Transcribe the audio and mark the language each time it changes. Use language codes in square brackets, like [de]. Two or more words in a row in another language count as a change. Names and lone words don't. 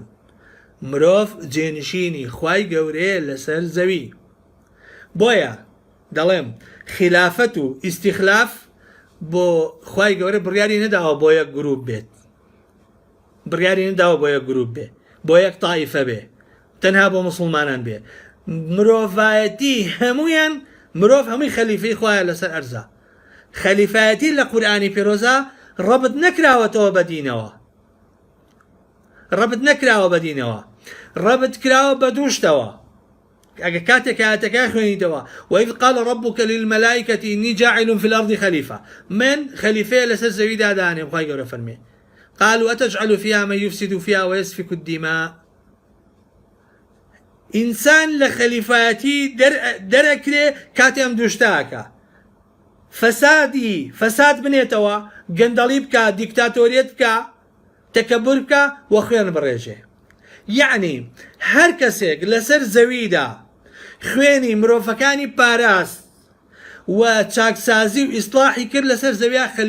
[ckb] مرۆڤ جێنشینی خوای گەورەیە لەسەر زەوی بۆیە دەڵێم خلافەت و ئیستیخلاف بۆ خوای گەورە بڕیاری نەداوە بۆ یەک گروپ بێت بڕیاری نەداوە بۆ یەک گروپ بێ بۆ یەک تایفە بێ تەنها بۆ مسلمانان بێ مرۆڤایەتی هەمویان مرۆڤ هەمووی خەلیفەی خوایە لەسەر ئەرزە خەلیفایەتی لە قورئانی پیرۆزە ڕەبط نەکراوەتەوە بە دینەوە ڕەبط کراوە بە دووشتەوە ئەگە کاتێک ئاەتەکە خوێنیتەوە [ar] وإذ قال ربك للملائكة إني جاعل في الأرض خليفة [ckb] من خليفة لەسەر زەویدا دانێ خوای گەورە فەرمێ [ar] قالوا أتجعل فيها من يفسد فيها ويسفك الدماء [ckb] ئینسان لە خەلیفایەتی دەرەکرێ کاتێ ئەم دووشتاکە فەساد بنێتەوە گەندەڵی بکە دیکتاتۆریەت بکە تەکەبور بکە و خوێن بڕێژێ یعنی هەر کەسێک لەسەر زەویدا خوێنی مرۆڤەکانی پاراست و چاکسازی و ئیسلاحی کرد لەسەر زەویە